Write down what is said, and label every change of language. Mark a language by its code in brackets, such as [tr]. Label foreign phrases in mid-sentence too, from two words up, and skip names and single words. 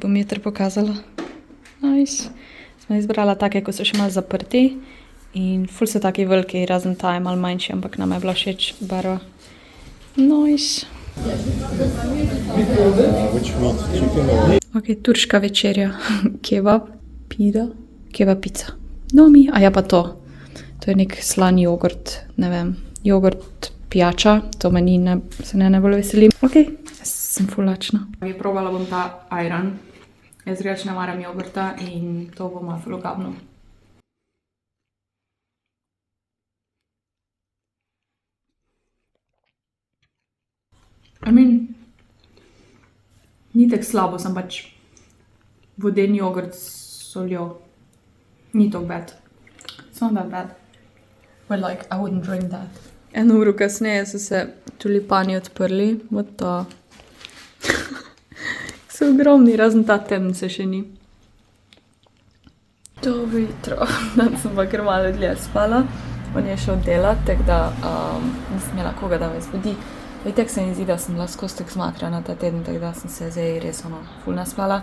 [sl] Bom jutri pokazala. Nice. Smo izbrala take, ko so še malo zaprti. In ful so taki veliki, razen ta je malo manjši, ampak nam je bila všeč barva. Nice. [en] which meat? Chicken or [sl] Ok, turška večerja. Kebab, kebab pica. Nomi, a ja pa to. To je nek slan jogurt, ne vem, jogurt pijača, to meni se ne najbolj veselim. Ok, sem ful lačna. Probala bom ta ajran. Jaz drugače ne maram jogurta in to bo malo ful ogabno. Ni tako slabo, sem pač vodeni jogurt s soljo. Ni tako [en] bad. It's not that bad. But like, I wouldn't drink that. [sl] 1 uro kasneje so se tulipani odprli. [en] What the? [sl] So ogromni, razen ta temen se še ni. Dobro jutro. Danes sem pa kar malo dlje spala. On je šel delat, tako da nisem imela koga, da me zbudi. Itak se mi zdi, da sem bila skozi tako zmatrana ta teden, tako da sem se zdaj res ful naspala.